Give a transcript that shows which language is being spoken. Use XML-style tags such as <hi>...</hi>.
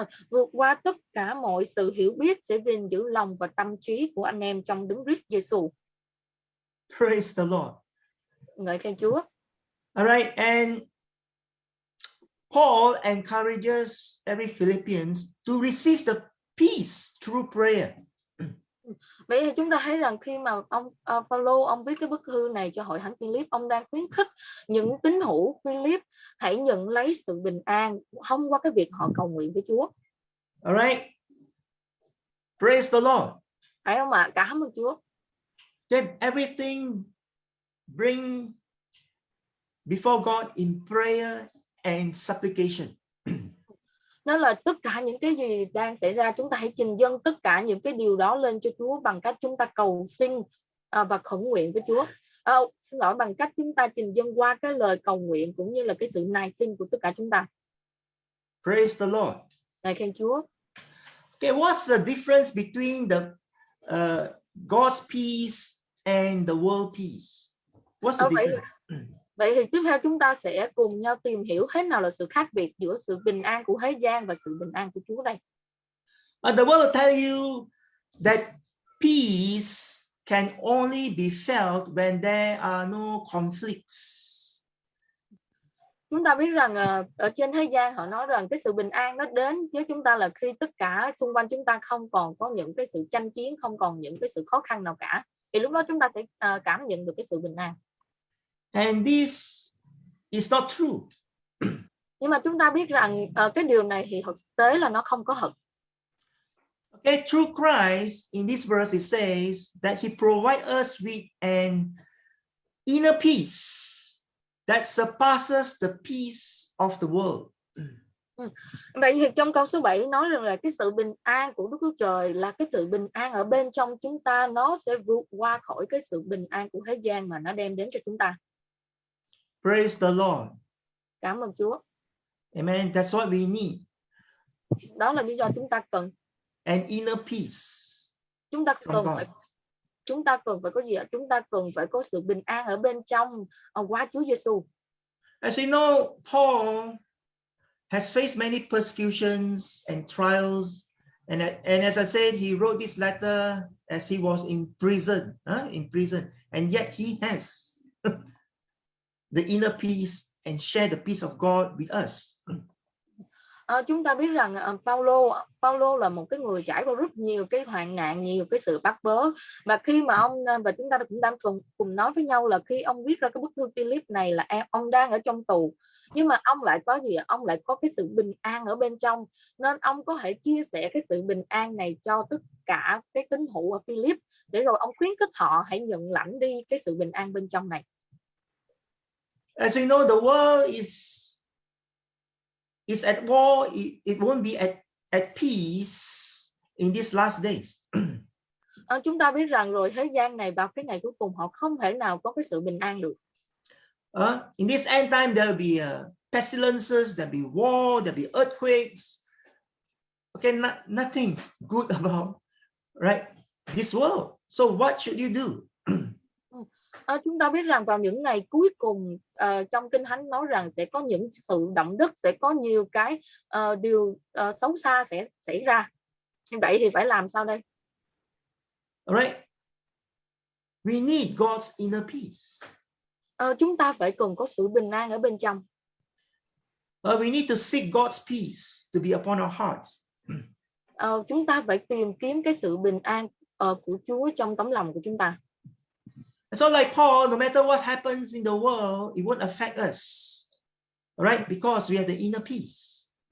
<vi>Vượt qua tất cả mọi sự hiểu biết sẽ gìn giữ lòng và tâm trí của anh em trong Đấng Christ Giêsu.</vi> <en>Praise the Lord.</en> <vi>Ngợi khen Chúa.</vi> <en>All right, and Paul encourages every Philippians to receive the peace through prayer.</en> <vi>Vậy thì chúng ta thấy rằng khi mà ông Phaolô ông viết cái bức thư này cho hội thánh Philip, ông đang khuyến khích những tín hữu Philip hãy nhận lấy sự bình an thông qua cái việc họ cầu nguyện với Chúa.</vi> <en>All right. Praise the Lord.</en> <vi>Phải không ạ? Cảm ơn Chúa.</vi> <en>Then everything bring before God in prayer and supplication.</en> <vi>Nó là tất cả những cái gì đang xảy ra, chúng ta hãy trình dâng tất cả những cái điều đó lên cho Chúa bằng cách chúng ta cầu xin và khẩn nguyện với Chúa. Xin lỗi, bằng cách chúng ta trình dâng qua cái lời cầu nguyện cũng như là cái sự nài xin của tất cả chúng ta.</vi> <en>Praise the Lord.</en> <vi>Ngài khen Chúa.</vi> <en>Okay, what's the difference between the God's peace and the world peace? What's the difference?</en> <vi>Vậy thì tiếp theo chúng ta sẽ cùng nhau tìm hiểu thế nào là sự khác biệt giữa sự bình an của thế gian và sự bình an của Chúa đây.</vi> <en>The world will tell you that peace can only be felt when there are no conflicts.</en> <vi>Chúng ta biết rằng ở trên thế gian họ nói rằng cái sự bình an nó đến với chúng ta là khi tất cả xung quanh chúng ta không còn có những cái sự tranh chiến, không còn những cái sự khó khăn nào cả. Thì lúc đó chúng ta sẽ cảm nhận được cái sự bình an.</vi> <en>And this is not true.</en> <vi>Nhưng mà chúng ta biết rằng cái điều này thì thực tế là nó không có thật.</vi> <en>Okay, through Christ, in this verse it says that he provides us with an inner peace that surpasses the peace of the world.</en> <vi>Vậy thì trong câu số 7 nói rằng là cái sự bình an của Đức Chúa Trời là cái sự bình an ở bên trong chúng ta, nó sẽ vượt qua khỏi cái sự bình an của thế gian mà nó đem đến cho chúng ta.</vi> <en>Praise the Lord.</en> <vi>Cảm ơn Chúa.</vi> <en>Amen. That's what we need.</en> <vi>Đó là lý do chúng ta cần.</vi> <en>An inner peace.</en> <vi>Chúng ta</vi> <en>from</en> <vi>cần</vi> <en>God.</en> <vi>phải có gì ạ? Chúng ta cần phải có sự bình an ở bên trong qua Chúa Giêsu.</vi> <en>As we know, Paul has faced many persecutions and trials, and as I said, he wrote this letter as he was in prison, and yet he has the inner peace and share the peace of God with us.</en> <vi>Chúng ta biết rằng Phaolô là một cái người trải qua rất nhiều cái hoạn nạn, nhiều cái sự bắt bớ, và khi mà và chúng ta cũng đang cùng nói với nhau là khi ông viết ra cái bức thư Philip này là ông đang ở trong tù, nhưng mà ông lại có gì? Ông lại có cái sự bình an ở bên trong, nên ông có thể chia sẻ cái sự bình an này cho tất cả cái tín hữu ở Philip, để rồi ông khuyến khích họ hãy nhận lãnh đi cái sự bình an bên trong này.</vi> <en>As we know, the world is at war. It won't be at peace in these last days.</en> <vi>Chúng ta biết rằng rồi thế gian này vào cái ngày cuối cùng họ không thể nào có cái sự bình an được.</vi> <en>In this end time, there will be pestilences, there will be war, there will be earthquakes. Okay, nothing good about this world. So what should you do?</en> <vi>Chúng ta biết rằng vào những ngày cuối cùng, trong Kinh Thánh nói rằng sẽ có những sự động đất, sẽ có nhiều cái điều xấu xa sẽ xảy ra. Như vậy thì phải làm sao đây?</vi> <en>Alright, we need God's inner peace.</en> <vi>Chúng ta phải cần có sự bình an ở bên trong.</vi> <en>We need to seek God's peace to be upon our hearts.</en> <vi>Chúng ta phải tìm kiếm cái sự bình an của Chúa trong tấm lòng của chúng ta.</vi> <en>So like Paul, no matter what happens in the world, it won't affect us, right? Because we have the inner peace.</en>